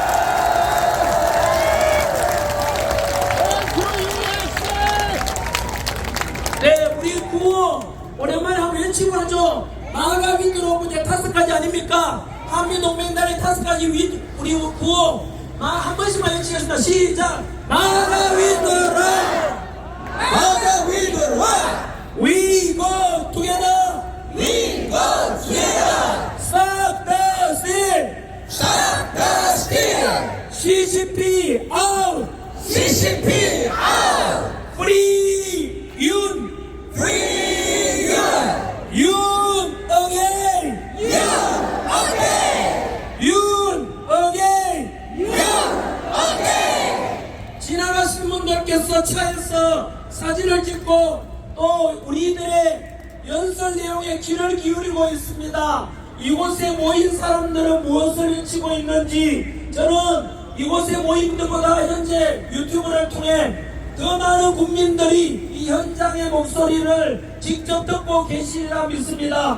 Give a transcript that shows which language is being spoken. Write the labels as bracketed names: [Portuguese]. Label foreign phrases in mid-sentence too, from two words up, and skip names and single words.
[Korean] 네, 우리 구호 오랜만에 한번 외치고 하죠. 마가 위드로 이제 5가지 아닙니까? 한미동맹단의 5가지 우리 구호 한 번씩만 외치겠습니다. 시작! 마가 위드로! 마가 위드로! [English] We go together! We go together! Stop the steal! Stop the steal! CCP out! CCP out! Free Yun! Free Yun! Yun again! Yun again! Yun again! Yun again! [Korean] 지나가신 분들께서 차에서 사진을 찍고 또 우리들의 연설 내용에 귀를 기울이고 있습니다. 이곳에 모인 사람들은 무엇을 외치고 있는지 저는 이곳에 모인 분들보다 현재 유튜브를 통해 더 많은 국민들이 이 현장의 목소리를 직접 듣고 계시리라 믿습니다.